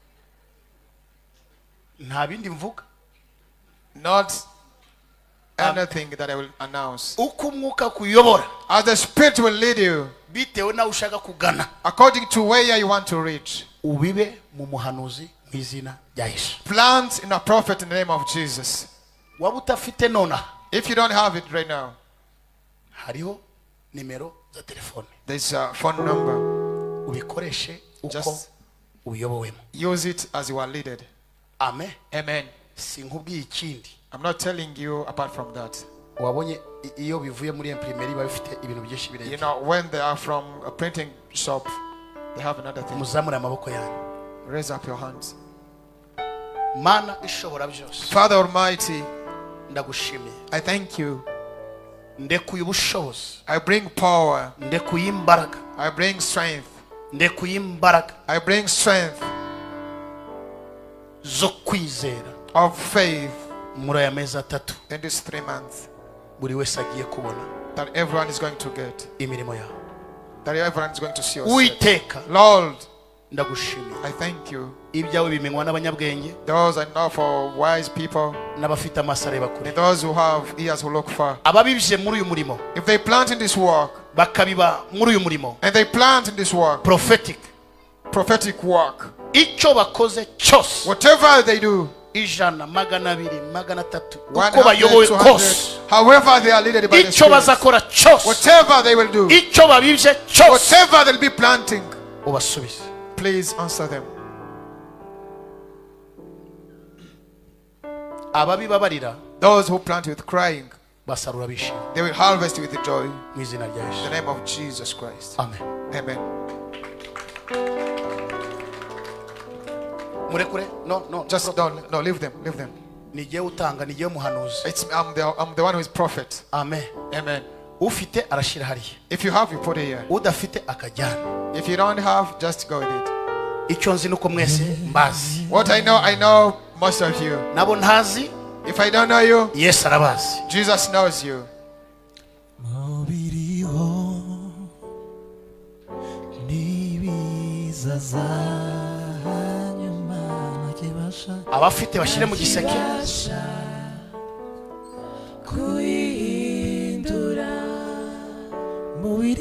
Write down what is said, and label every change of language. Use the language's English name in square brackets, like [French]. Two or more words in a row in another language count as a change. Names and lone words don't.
[Kinyarwanda] Nta bindi mvuga. [English] Not anything that I will announce. [Kinyarwanda] Uko umwuka kuyobora. [English] As the Spirit will lead you. [Kinyarwanda] Bitewe na ushaka kugana. [English] According to where you want to reach. [Kinyarwanda] Ubibe mu muhanuzi mu izina rya Yesu. [English] Plant in a prophet in the name of Jesus. [Kinyarwanda] Waba utafite nona. [English] If you don't have it right now, [Kinyarwanda] Hariho nimero za telefone. [English] there's a phone number. [Kinyarwanda] Ubikoreshe uko [English] Just [Kinyarwanda] uyobowemo. [English] use it as you are led. [Kinyarwanda] Amen. [English] Amen. [Kinyarwanda] Sinkubwiye ikindi. [English] I'm not telling you apart from that. [Kinyarwanda] Wabonye iyo bivuye muri imprimeri bafite ibintu byinshi [English] You [Kinyarwanda] birenze. [English] know, when they are from a printing shop, they have another thing. [Kinyarwanda] Muzamure amaboko yanyu. [English] Raise up your hands. [Kinyarwanda] Mana ishobora byose. [English] Father Almighty, [Kinyarwanda] Ndagushimiye. [English] I thank you. [Kinyarwanda] Ndekuye ubushobozi. [English] I bring power. [Kinyarwanda] Ndekuye imbaraga. [English] I bring strength. [Kinyarwanda] Ndekuye imbaraga [English] I bring strength [Kinyarwanda] zo kwizera. [English] of faith [Kinyarwanda] Muri aya mezi atatu [English] in these 3 months [Kinyarwanda] buri wese agiye kubona [English] that everyone is going to get. [Kinyarwanda] imirimo yawe. [English] That everyone is going to see your [Kinyarwanda] Uiteka, [English] Lord, [Kinyarwanda] ndagushimiye. [English] I thank you. [Kinyarwanda] Ibyawe bimenywa n'abanyabwenge [English] Those I know for wise people [Kinyarwanda] n'abafite amaso areba kure. [English] and those who have ears who look far. [Kinyarwanda] Ababibije muri uyu murimo [English] If they plant in this work [Kinyarwanda] bakabiba muri uyu murimo [English] and they plant in this work, [Kinyarwanda] prophetic, [English] prophetic work, [Kinyarwanda] icyo bakoze cyose, [English] whatever they do, [Kinyarwanda] 100, 200, 300, [English] 100, [Kinyarwanda] uko bayobowe [English] 200, [Kinyarwanda] kose, [English] however they are led by the [Kinyarwanda] icyo [English] Spirit, [Kinyarwanda] bazakora cyose, [English] whatever they will do, [Kinyarwanda] icyo babibye cyose, [English] whatever they'll be planting, [Kinyarwanda] ubasubize. [English] please answer them. [Kinyarwanda] Ababibabarira [English] Those who plant with crying, [Kinyarwanda] basarura bishimye [English] they will harvest with joy. [Kinyarwanda] mu izina rya [English] In the [Kinyarwanda] Yesu. [English] name of Jesus Christ. [Kinyarwanda] Amen. [English] Amen. [Kinyarwanda] Murekure? No. [English] Just don't, no, leave them, leave them. [Kinyarwanda] Nigiye utanga, nigiye muhanuzi. [English] I'm the one who is prophet. [Kinyarwanda] Amen. [English] Amen. [Kinyarwanda] Ufite arashira hariya. [English] If you have, you put it here. [Kinyarwanda] Udafite akajyana. [English] If you don't have, just go with it. [Kinyarwanda] Icyo nzi nuko mwese mbazi. [English] What I know most of you. [Kinyarwanda] Nabo ntazi, [English] If I don't know you, [Kinyarwanda] Yesu arabazi. [English] Jesus knows you. [Kinyarwanda] Abafite bashyire mu giseke. Kuihindura mu